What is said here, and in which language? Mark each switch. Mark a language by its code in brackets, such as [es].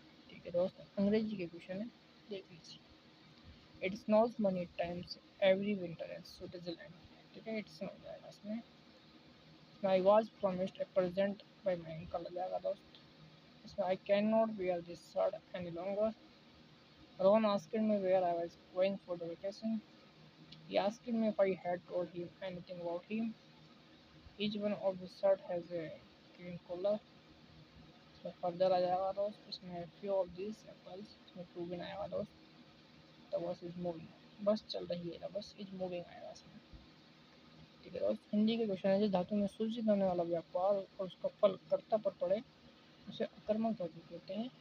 [hi] ठीक है दोस्त, अंग्रेजी के क्वेश्चन है, देख लीजिए। [en] It snows many times every winter in Switzerland. [hi] ठीक है, [en] it snow [hi] जाएगा इसमें। [en] I was promised a present by my uncle [hi] आ जाएगा दोस्त। इसमें [en] I can not wear this shirt any longer. Rohan asked me where I was going for the vacation. He asked me if I had told him anything about him. Each one of the shirt has a green collar. [hi] इसमें further आ जाएगा दोस्त, इसमें [en] few of this apples, [hi] इसमें to भी आएगा दोस्त। [en] the bus is moving, [hi] बस चल रही है, [en] the bus is moving [hi] आएगा इसमें। ठीक है दोस्त, हिंदी के क्वेश्चन है, जिस धातु में सूचित होने वाला व्यापार और उसका फल कर्ता पर पड़े उसे अकर्मक धातु कहते हैं।